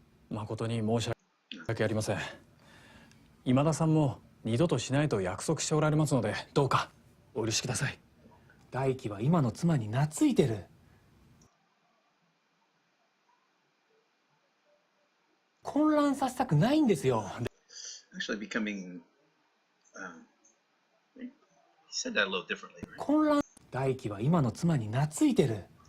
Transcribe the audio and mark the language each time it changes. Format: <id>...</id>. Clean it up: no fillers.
<ja>誠に申し訳ありません。今田さんも二度としないと約束しておられますので、どうかお許しください。大輝は今の妻に懐いてる。混乱させたくないんですよ。</ja> <en>Actually becoming, he said that a little differently, right?</en> <ja>混乱。大輝は今の妻に懐いてる。</ja>